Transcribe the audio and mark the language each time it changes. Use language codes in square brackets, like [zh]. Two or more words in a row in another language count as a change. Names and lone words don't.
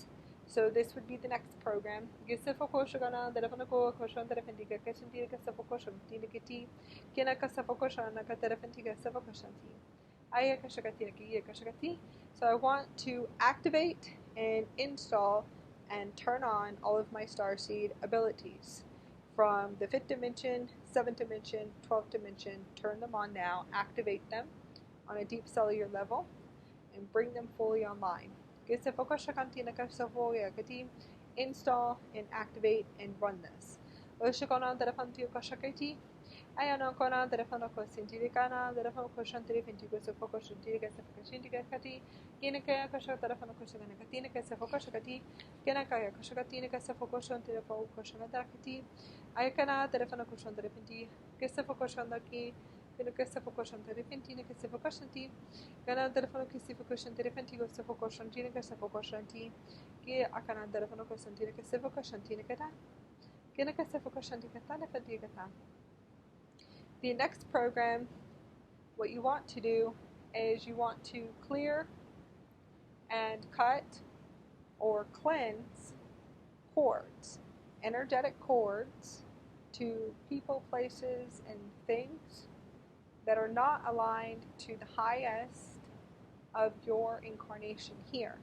[en] So this would be the next program. So I want to activate and install and turn on all of my starseed abilities from the 5th dimension, 7th dimension, 12th dimension. Turn them on now, activate them on a deep cellular level, and bring them fully online. Install and activate and run this. Ayano kona telefano ko sintiri kana telefano ko shantiri fintigo se foko shantiri ka se foko shantiri kati kina kaya ko shaka telefano ko shaka katina ka se foko shakati kina kaya ko shaka tina ka se foko shantiri ko shaka kati ayakana telefano ko shantiri finti ka se foko shantaki kina ka se foko shantiri finti ka se foko shanti kana telefano ki se foko shantiri finti ko se foko shantiri ka se foko shanti ki akana telefano ko shantiri ka se foko shantiri kata kina ka se foko shanti kata na finti kata. The next program, what you want to do is you want to clear and cut or cleanse cords, energetic cords to people, places, and things that are not aligned to the highest of your incarnation here.